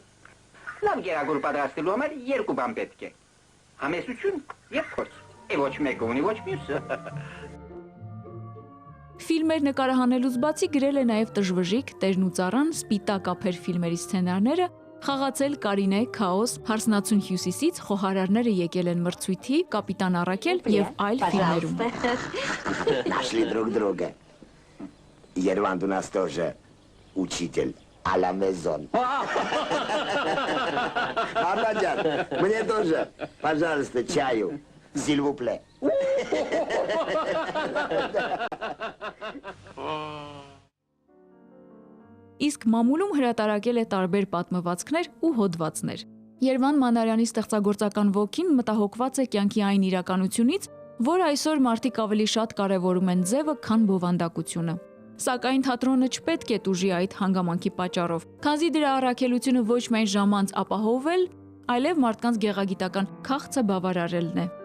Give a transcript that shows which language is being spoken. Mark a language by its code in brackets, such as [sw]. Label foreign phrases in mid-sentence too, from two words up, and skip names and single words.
[hy] Լավ գերագուր պատրաստելու համար երկու բան պետք է։ Համեսություն եւ փորձ։ Ոչ մեկը ունի, ոչ մյուսը։ Ֆիլմեր նկարահանելուց բացի գրել է նաև Տժվժիկ, Տերն ու ծառան, Սպիտակ ափեր ֆիլմերի սցենարները, խաղացել Կարինե, Քաոս, Հարսնացուն հյուսիսից, Խոհարարները եկել են մրցույթի, Կապիտան Առաքել եւ այլ ֆիլմերում։ [ru] Нашли друг друга. Ерванд у нас тоже учитель. [fr] à la maison. [ru] Армаджан, мне тоже, пожалуйста, чаю. [fr] s'il vous plaît. [hy] Իսկ մամուլում հրատարակել է տարբեր պատմվածքներ ու հոդվածներ։ Երվանդ Մանարյանի ստեղծագործական ոգին մտահոգված է կյանքի այն իրականությունից, որ այսօր մարդիկ ավելի շատ կարևորում են ձևը, քան բովանդակությունը։ Սակայն թատրոնը չպետք է տուժի այդ հանգամանքի պատճառով, քանզի դրա առաքելությունը ոչ միայն ժամանց ապահովել, այլև մարդկանց գեղագիտական քաղցը բավարարելն է։